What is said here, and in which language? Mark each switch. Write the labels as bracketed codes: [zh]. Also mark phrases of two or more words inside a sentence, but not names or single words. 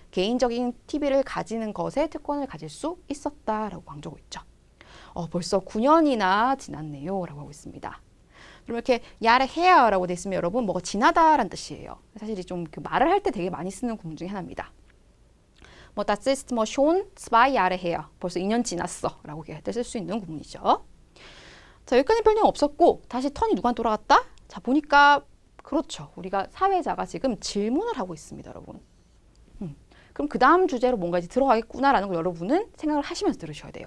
[ko] 개인적인 TV를 가지는 것에 특권을 가질 수 있었다라고 강조하고 있죠. 벌써 9년이나 지났네요. 라고 하고 있습니다. 그럼 이렇게 야를 해야라고 돼 있으면 여러분 뭐가 지나다라는 뜻이에요. 사실 좀 그 말을 할 때 되게 많이 쓰는 구문 중에 하나입니다. 뭐 [de] das ist [ko] 뭐 [de] schon 2 Jahre her. [ko] 벌써 2년 지났어. 라고 얘기할 때 쓸 수 있는 구문이죠. 자, 여기까지 별내용 없었고 다시 턴이 누구한테 돌아갔다? 자, 보니까 그렇죠. 우리가 사회자가 지금 질문을 하고 있습니다, 여러분. 그럼 그 다음 주제로 뭔가 이제 들어가겠구나라는 걸 여러분은 생각을 하시면서 들으셔야 돼요.